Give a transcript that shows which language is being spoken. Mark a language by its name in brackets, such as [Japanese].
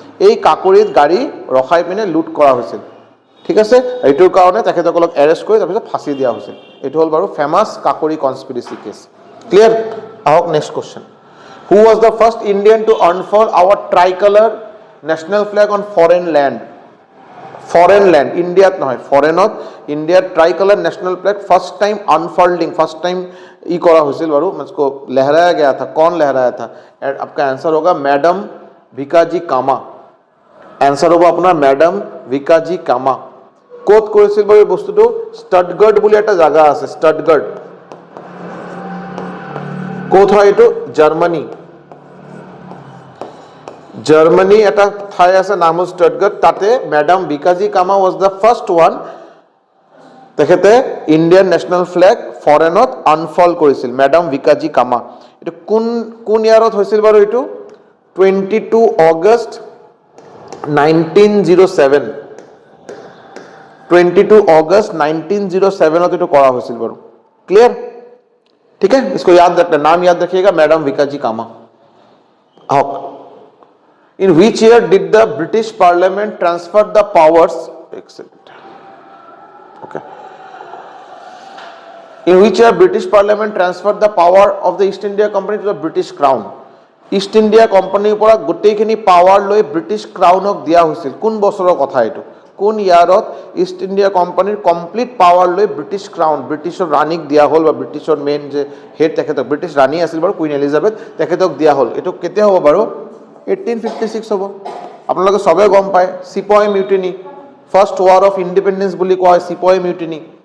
[Assamese] এই কাকোৰিত গাড়ী ৰখাই পিনে লুট কৰা হৈছিল, ঠিক আছে। এইটোৰ কাৰণে তেখেতসকলক এৰেষ্ট কৰি তাৰপিছত ফাঁচি দিয়া হৈছিল। এইটো হ'ল বাৰু ফেমাছ কাকোৰি কনস্পিৰেচি কেছ, ক্লিয়াৰ। আহক next question. [English] Who was the first Indian to unfurl our tricolour national flag on foreign land? [Assamese] Foreign land, ইণ্ডিয়াত নহয়, ফৰেনত ইণ্ডিয়াত ট্ৰাইকালার [Hindi] national flag first time unfolding, first time करा हुआ बारू, इसको लहराया गया था। कौन लहराया था? आपका आंसर होगा मैडम ভিকাজি কামা। आंसर होगा अपना मैडम ভিকাজি কামা। [Assamese] ক'ত কৰিছিল বাৰু এই বস্তুটো? ষ্টাডগাৰ্ড বুলি এটা জাগা আছে, ষ্টাডগাৰ্ড। ক'ত হয় এইটো? জাৰ্মানী। জার্মানি এটা ঠাই আছে নাম হল স্টাডগার্ড। তাতে ম্যাডাম ভিকাজি কামা [English] was the first one, [Assamese] তেখেতে ইণ্ডিয়ান নেশ্যনেল ফ্লেগ ফৰেনত আনফল কৰিছিল, ম্যাডাম ভিকাজি কামা। এইটো কোন ইয়াৰত হৈছিল বাৰু? এইটো 22 অগষ্ট 1907। 22 अगस्त 1907 এইটো কৰা হৈছিল বাৰু, [Hindi] क्लियर, ठीक है। इसको याद रखना, नाम याद रखिएगा, मैडम ভিকাজি কামা। आओ, [English] in which year did the British Parliament transfer the powers? Excellent, okay. In which year British Parliament transferred the power of the East India Company to the British Crown? [Assamese] East India কোম্পানীৰ পৰা গোটেইখিনি power লৈ British ক্ৰাউনক দিয়া হৈছিল কোন বছৰৰ কথা এইটো কোন ইয়াৰত ইষ্ট ইণ্ডিয়া কোম্পানীৰ কমপ্লিট পাৱাৰ লৈ ব্ৰিটিছ ক্ৰাউন ব্ৰিটিছৰ ৰাণীক দিয়া হ'ল বা ব্ৰিটিছৰ মেইন যে হেড তেখেতক ব্ৰিটিছ ৰাণী আছিল বাৰু কুইন এলিজাবেথ তেখেতক দিয়া হ'ল এইটো কেতিয়া হ'ব বাৰু 1856 হ'ব আপোনালোকে সবে গম পায় চিপয় mutiny first war of independence বুলি কোৱা হয় চিপয় মিউটিনি